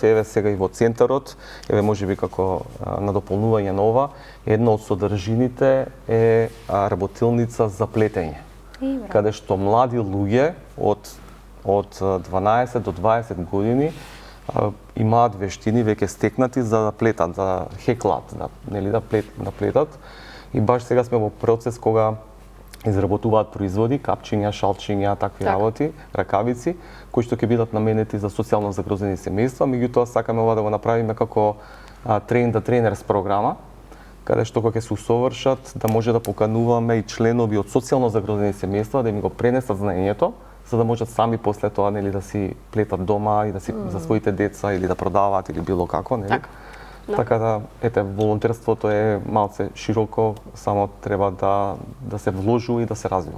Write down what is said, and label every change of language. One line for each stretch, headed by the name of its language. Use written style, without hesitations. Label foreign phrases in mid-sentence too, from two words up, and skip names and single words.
Macedonian: Еве сега и во центарот, еве можеби како надополнување на ова, една од содржините е работилница за плетење, каде што млади луѓе од 12 до 20 години имаат вештини веќе стекнати за да плетат, да хеклат, да плетат. И баш сега сме во процес кога изработуваат производи, капчиња, шалчиња, такви работи, ракавици, кои што ќе бидат наменети за социјално загрозени семејства, меѓутоа сакаме ова да го направиме како
English: train the trainers
Macedonian: програма, каде што кога ќе се усовршат да може да покануваме и членови од социјално загрозени семејства да им го пренесат знаењето, за да можат сами после тоа нели да си плетат дома и да си за своите деца или да продаваат или било како, нели. Така да, ете, волонтерството е малце широко, само треба да се вложува и да се развива.